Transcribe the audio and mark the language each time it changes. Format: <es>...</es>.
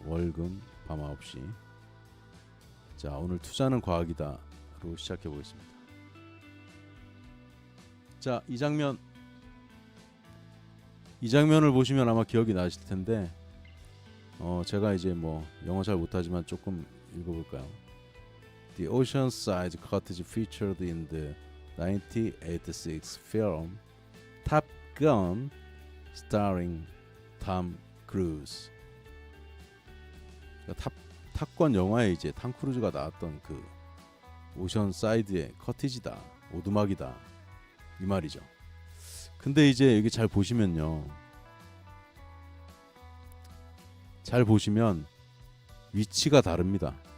<ko>월금 밤 9시. 자, 오늘 투자는 과학이다로 시작해 보겠습니다. 자, 이 장면을 보시면 아마 기억이 나실 텐데 제가 이제 뭐 영어 잘 못하지만 조금 읽어볼까요?</ko> <en>The Oceanside cottage featured in the 1986 film Top Gun starring Tom Cruise.</en> <ko>탑건 영화에 이제 탐 크루즈가 나왔던 그 오션사이드의 커티지다, 오두막이다 이 말이죠. 근데 이제 여기 잘 보시면요, 잘 보시면 위치가 다릅니다.</ko>